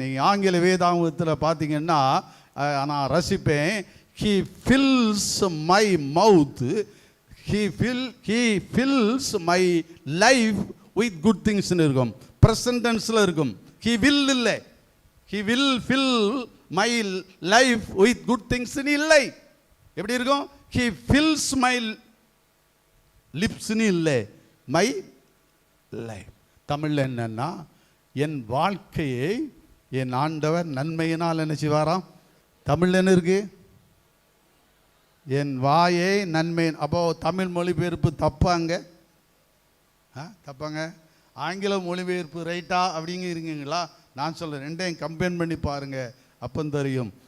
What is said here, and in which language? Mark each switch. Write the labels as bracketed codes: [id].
[ta] நீங்கள் ஆங்கில வேதாங்கத்தில் பார்த்தீங்கன்னா நான் ரசிப்பேன். [en] He fills my mouth, he fills my life with good things [ta] இருக்கும். present tenseல இருக்கும். [en] he will [ta] இல்லை, [en] he will fill my life with good things [ta] இல்லை. எப்படி இருக்கும்? [en] he fills my lips [ta] இல்லை, [en] my life. [ta] தமிழ்ல என்னன்னா, என் வாழ்க்கையை என் ஆண்டவர் நன்மையினால் என்ன செய்வாராம்? தமிழ்ல என்ன இருக்கு? என் வாயை நன்மை. அப்போ தமிழ் மொழிபெயர்ப்பு தப்பாங்க? தப்பாங்க. ஆங்கில மொழிபெயர்ப்பு ரைட்டா அப்படிங்க இருக்கீங்களா? நான் சொல்கிறேன், ரெண்டையும் கம்பேர் பண்ணி பாருங்க, அப்போ தெரியும்.